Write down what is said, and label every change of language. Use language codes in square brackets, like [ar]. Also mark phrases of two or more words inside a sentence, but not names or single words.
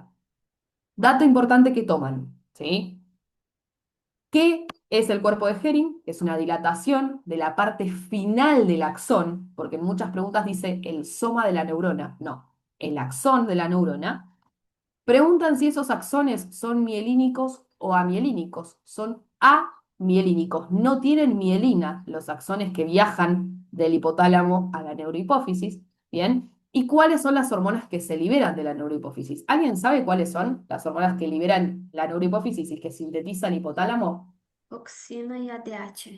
[es] Dato importante que toman, ¿sí? ¿Qué es el cuerpo de Hering? Es una dilatación de la parte final del axón, porque en muchas preguntas dice el soma de la neurona. No, el axón de la neurona. Preguntan si esos axones son mielínicos o amielínicos. Son amielínicos. No tienen mielina los axones que viajan del hipotálamo a la neurohipófisis. ¿Bien? ¿Y cuáles son las hormonas que se liberan de la neurohipófisis? ¿Alguien sabe cuáles son las hormonas que liberan la neurohipófisis y que sintetiza el hipotálamo? Oxina y ADH.